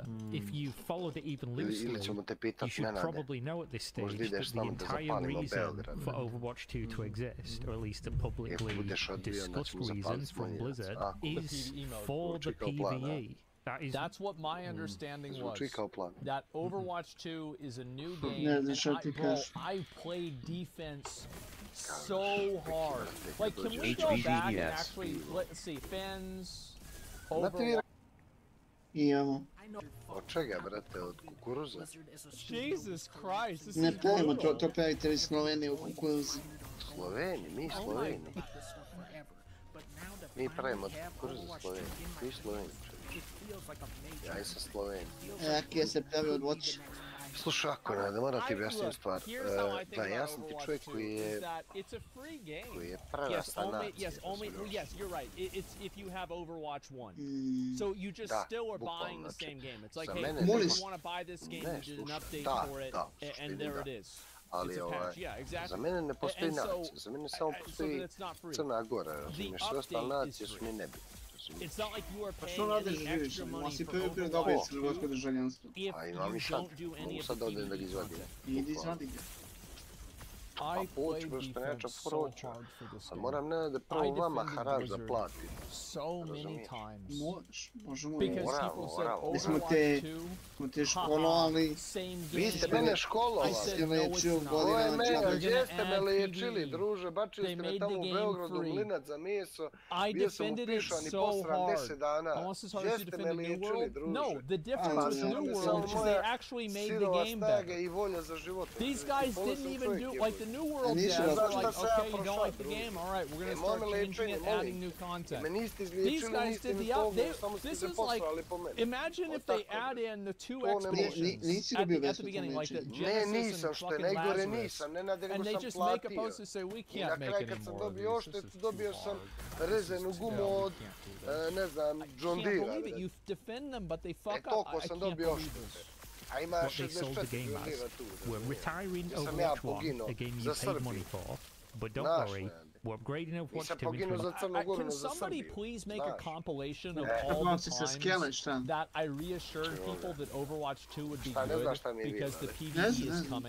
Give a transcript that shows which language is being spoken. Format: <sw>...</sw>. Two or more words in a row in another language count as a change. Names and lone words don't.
<en>If you followed it even loosely, you should probably know at this stage that the entire reason for Overwatch 2 to exist, or at least a publicly discussed reason from Blizzard, is for the PvE. That's what my understanding was. That Overwatch 2 is a new game, and I played defense so hard. Like, can we go back and actually, let's see, fans, Overwatch...</en> <sr>Od čega, brate, od kukuruza?</sr> <en>Jesus Christ, this</en> <sr>ne pravimo, to pravite vi Slovenije u kukuruzi. Sloveni, mi Sloveni. Mi pravimo od kukuruza Sloveni. Mi Sloveni. Ja sam Sloven. Rakija se pravi od voća. Slušaj, ako ne, moram ti objasniti stvar. Da, ja sam ti čovjek koji je prerasta nacija.</sr> <en>Yes, you're right. It's if you have Overwatch 1. So you just still are buying the same game. It's like, hey, if you want to buy this game, you did an update for it, and there it is.</en> <sr>Ali za mene ne postoji nacija, za mene samo postoji Crna Gora, razumiješ, sve ostale nacije su mi nebitne.</sr> <en>It's not like you are paying any extra money for Overwatch.</en> <sr>A imam i sad, mogu sad da odem da ga izvadim. Idi izvadi ga. Pa poći, što neću proći. Ali moram da prvo vama harač da platim.</sr> <en>So many times.</en> <sr>Možemo.</sr> <en>Because</en> <sr>smo te školovali. Vi ste mene školovali. Ovo je mene, gdje ste me liječili, druže, bačili ste me tamo u Beogradu, mlinac za meso. Bio sam upišan i posran 10 dana. Gdje ste me liječili, druže?</sr> <en>No, the difference with New World is they actually made the game better.</en> <sr>I volja za život.</sr> <en>These guys didn't even do, like the New World devs were like, okay, you don't like the game, alright, we're gonna start changing it, adding new content. These guys did the this is like, imagine if they add in the 2 expeditions at the beginning, like the Genesis and fucking Lazarus, and they just make a post and say, we can't make any more of these.</en> <sr>Dobio sam rezenu gumu od, ne znam, John Deere.</sr> <en>I can't believe it, you defend them, but they fuck up, I can't believe this. What they sold the game as. We're retiring Overwatch 1, a game you paid money for, but don't worry, we're upgrading Overwatch 2 into Can somebody please make a compilation of all the times that I reassured people that Overwatch 2 would be good because the PvE is coming?</en>